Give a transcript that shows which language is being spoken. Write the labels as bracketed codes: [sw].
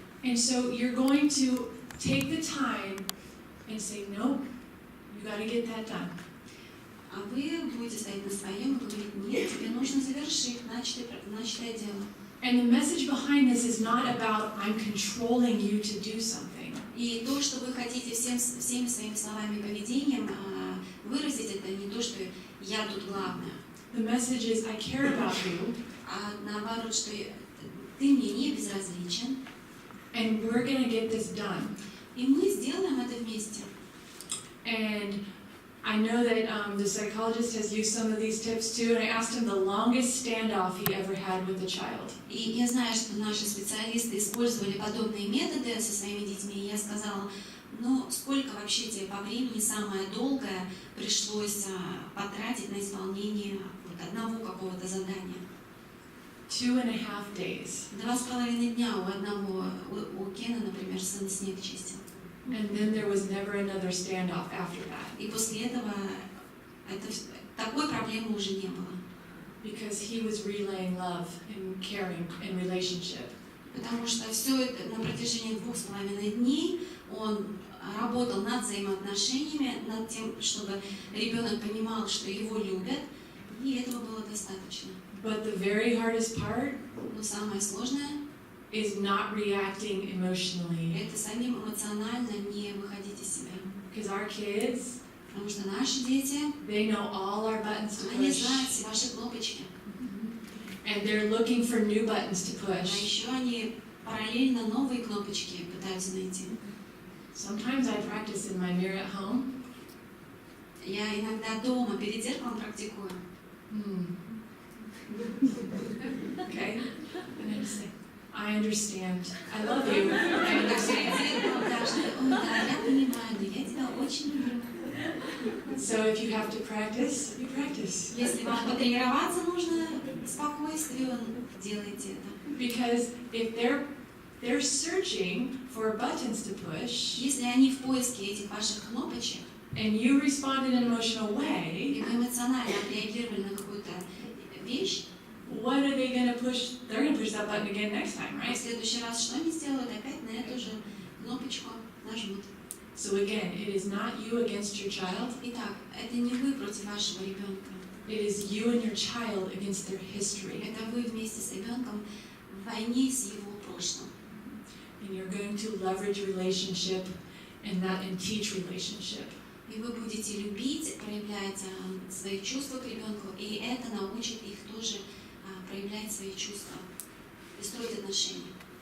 [en] And so you're going to take the time and say, no, you got to get that done. [ru] А вы будете стоять на своем и говорить: нет, тебе нужно завершить начатое дело. [en] And the message behind this is not about I'm controlling you to do something. [ru] И то, что вы хотите всеми своими словами и поведением выразить, это не то, что я тут главная. [en] The message is, I care about you, [ru] а наоборот, что ты мне не безразличен, [en] and we're going to get this done. [ru] и мы сделаем это вместе. [en] And I know that the psychologist has used some of these tips too, and I asked him the longest standoff he ever had with a child. [ru] И я знаю, что наши специалисты использовали подобные методы со своими детьми, и я сказала, ну, сколько вообще тебе по времени самое долгое пришлось потратить на исполнение одного какого-то задания? [en] 2.5 days. [ru] 2,5 дня у одного, у Кена, например, сын снег чистил. [en] And then there was never another standoff after that. [ru] И после этого такой проблемы уже не было. [en] Because he was relaying love and caring and relationship. [ru] Потому что все это на протяжении 2,5 дней он работал над взаимоотношениями, над тем, чтобы ребенок понимал, что его любят, и этого было достаточно. [en] But the very hardest part [ru] Но самое сложное [en] is not reacting emotionally. [ru] это самим эмоционально не выходить из себя. [en] Because our kids, [ru] Потому что наши дети, [en] they know all our buttons to [ru] они [en] push. [ru] знают все ваши кнопочки. [en] And they're looking for new buttons to [ru] А [en] push. [ru] еще они параллельно новые кнопочки пытаются найти. [en] Sometimes I practice in my mirror at home. [ru] Я иногда дома перед зеркалом практикую. [en] Okay? And I just say, I understand. I love you. I [ru] Так [en] understand. [ru] перед зеркалом даже, ой, да, я понимаю, но я тебя очень люблю. [en] So if you have to practice, you practice. [ru] Если вам потренироваться нужно спокойствию, делайте это. [en] Because if they're searching for buttons to push, [ru] Если они в поиске этих ваших кнопочек, [en] and you respond in an emotional way, [ru] и вы эмоционально отреагировали на какую-то вещь, [en] what are they going to push? They're going to push that button again next time, [ru] в [en] right? [ru] следующий раз что они сделают? Опять на эту же кнопочку нажмут. [en] So again, it is not you against your child. [ru] Итак, это не вы против вашего ребенка. [en] It is you and your child against their history. [ru] Это вы вместе с ребенком в войне с его прошлым. [en] And you're going to leverage relationship and teach relationship. [ru] И вы будете любить, проявлять свои чувства к ребенку, и это научит их тоже проявлять свои чувства и строить отношения.